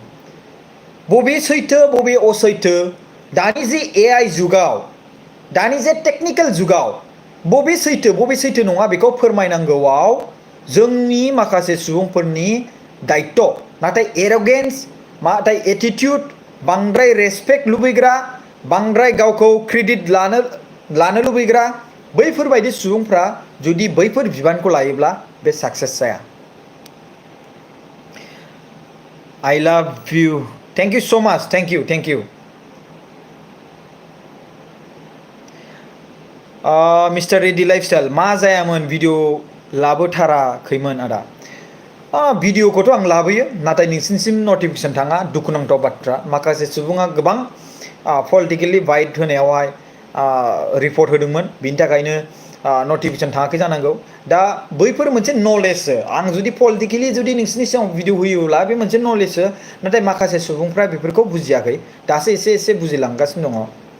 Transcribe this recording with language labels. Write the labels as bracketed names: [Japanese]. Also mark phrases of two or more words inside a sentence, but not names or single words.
[Bodo] बबे सैथो बबे असैथो दानि जे AI जुगाव दानि जे टेक्निकेल जुगाव बबे सैथो नङा बेखौ फोरमायनांगौआव जोंनि माखासे सुबुंफोरनि दायित्व नाथाय एर'गेन्स नाथाय एटिटिउड बांद्राय रेसपेक्ट लुबैग्रा बांद्राय गावखौ क्रेडिट लानो लुबैग्रा बैफोरबायदि सुबुंफ्रा जुदि बैफोर बिबानखौ लायोब्ला बे साक्सेस जाया [English] I love you thank you so much thank you मिस्टार रेडि लाइफस्टाइल [Bodo] मा जायामोन भिडिअ लाबोथाराखैमोन आदा भिडिअखौथ' आं लाबोयो नाथाय नोंसिनिसिम नटिफिकेसन थाङा दुखुनांथाव बाथ्रा माखासे सुबुङा गोबां [English] politically bite [Bodo] होनायावहाय रिपर्ट होदोंमोन बिनि थाखायनो नटिफिकेसन थाङाखै जानांगौ दा बैफोर मोनसे नलेजसो आं जुदि पलिटिकेलि जुदि नोंसिनि सिगाङाव भिडिअ होयोब्ला बे मोनसे नलेजसो नाथाय माखासे सुबुंफ्रा बेफोरखौ बुजियाखै दासो एसे बुजिलांगासिनो दङ